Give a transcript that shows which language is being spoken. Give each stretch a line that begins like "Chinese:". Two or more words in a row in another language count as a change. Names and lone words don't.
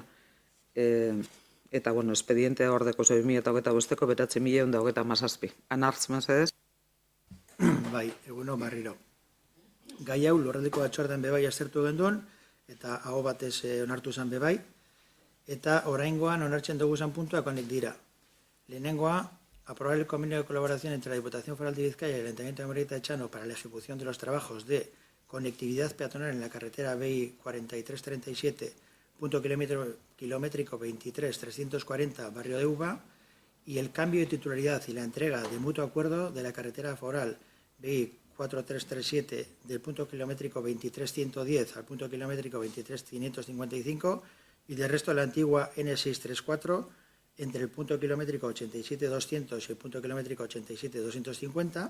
Basque: Eta, expediente ordeko 2025ko 9.137. Anartz, mesedez? Bai, eguno barriro. Gai hau lurraldeko batzordean bebai aztertu genduen, eta aho batez onartu zen bebai, eta oraingoan onartzen dugu zen puntuak honek dira. Lehenengoa,
Spanish: aprobar el convenio de colaboración entre la Diputación Foral de Vizcaya y el Ayuntamiento de Amorebita Etxano para la ejecución de los trabajos de conectividad peatonal en la carretera BI 4337, punto kilométrico 23-340, barrio de Uva, y el cambio de titularidad y la entrega de mutuo acuerdo de la carretera foral BI 4337 del punto kilométrico 23-110 al punto kilométrico 23-555 y del resto de la antigua N634 entre el punto kilométrico 87-200 y el punto kilométrico 87-250.